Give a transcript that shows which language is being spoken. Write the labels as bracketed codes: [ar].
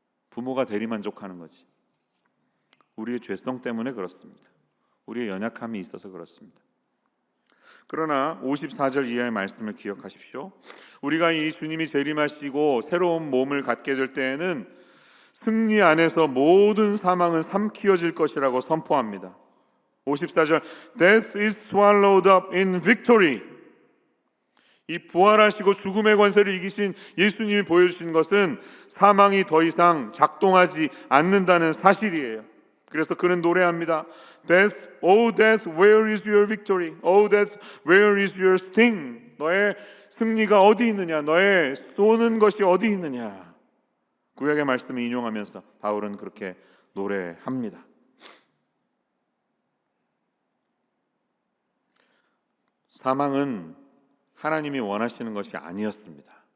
[ko] 부모가 대리만족하는 거지. 우리의 죄성 때문에 그렇습니다. 우리의 연약함이 있어서 그렇습니다. 그러나 54절 이하의 말씀을 기억하십시오. 우리가 이 주님이 재림하시고 새로운 몸을 갖게 될 때에는 승리 안에서 모든 사망은 삼키어질 것이라고 선포합니다. 54절, [en] Death is swallowed up in victory. [ko] 이 부활하시고 죽음의 권세를 이기신 예수님이 보여주신 것은 사망이 더 이상 작동하지 않는다는 사실이에요. 그래서 그는 노래합니다. [en] Death, oh death, where is your victory? Oh death, where is your sting? [ko] 너의 승리가 어디 있느냐? 너의 쏘는 것이 어디 있느냐? 구약의 말씀을 인용하면서 바울은 그렇게 노래합니다. 사망은 하나님이 원하시는 것이 아니었습니다.